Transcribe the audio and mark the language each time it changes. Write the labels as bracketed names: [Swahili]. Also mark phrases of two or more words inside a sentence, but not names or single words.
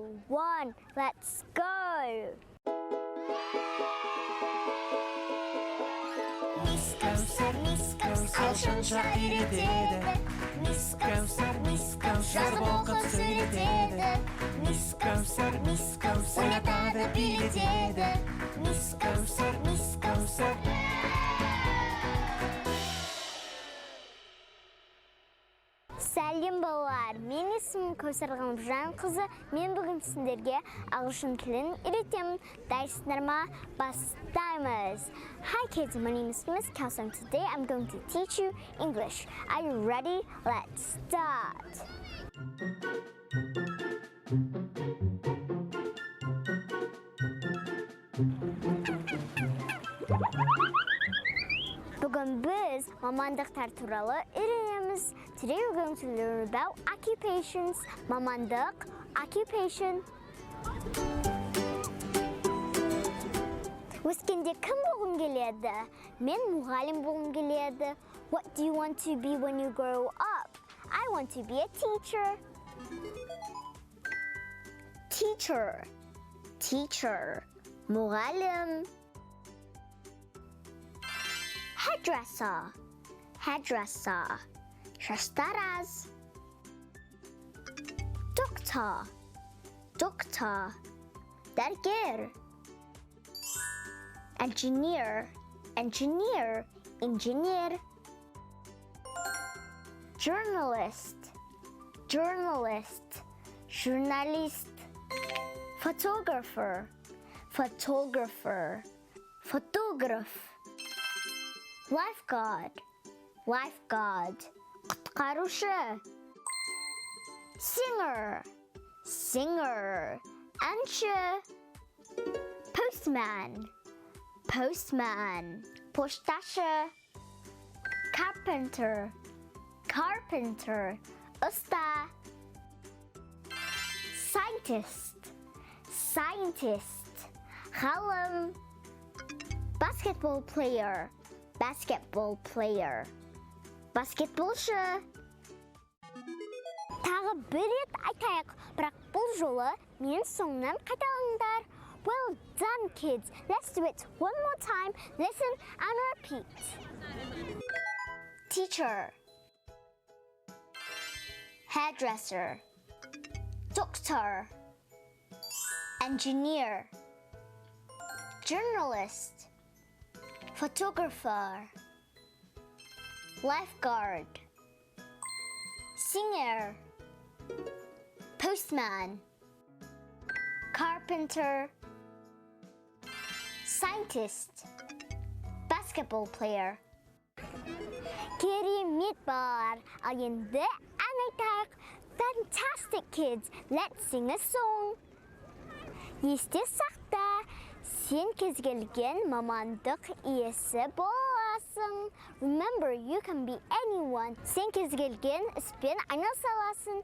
[Kazakh] 1, [English] let's go! [Kazakh] Мис Kaussar шынша үйретеді. Мис Kaussar жазып оқып сөйлетеді. Мис Kaussar ойнатады билетеді. Мис Kaussar Сәлем балалар, мен есімім Kaussar қызы. Мен бүгін сіздерге ағылшын тілін үйретемін. Дайсыңдар ма? Бастаймыз. [English] Hi kids, my name is Miss Kaussar and today I'm going to teach you English. Are you ready? Let's start. [Kazakh] Бүгін біз мамандықтар туралы үйренеміз. [English] Today we're going to learn about occupations. [Kazakh] Мамандық, occupation. Өскенде кім болғың келеді? Мен мұғалім болғым келеді. [English] What do you want to be when you grow up? I want to be a teacher. Teacher. [Kazakh] Мұғалім. Hairdresser. Шаштараз. Doctor. Дәрігер. [English] Engineer. Journalist. Journalist. Photographer. Lifeguard. [Kazakh] құтқарушы. Singer. Әнші. Postman. Пошташы. [English] Carpenter. [Kazakh] Usta. Scientist. [English] Ғалым. Basketball player. [Kazakh] Баскетболшы. Тағы бір рет айтайық, бірақ бұл жолы мен соңынан қайталаңдар. [English] Well done, kids. Let's do it one more time. Listen and repeat. Teacher. Hairdresser. Doctor. Engineer. Journalist. Photographer. Lifeguard. Singer. Postman. Carpenter. Scientist. Basketball player. [Kazakh] Керемет балалар. Ал енді ән айтайық. [English] Fantastic kids. Let's sing a song. [Kazakh] Есте сақта. Сен кез келген мамандық иесі боласың. [English] Remember, you can be anyone. [Kazakh] Сен кез келген іспен айналыса аласың.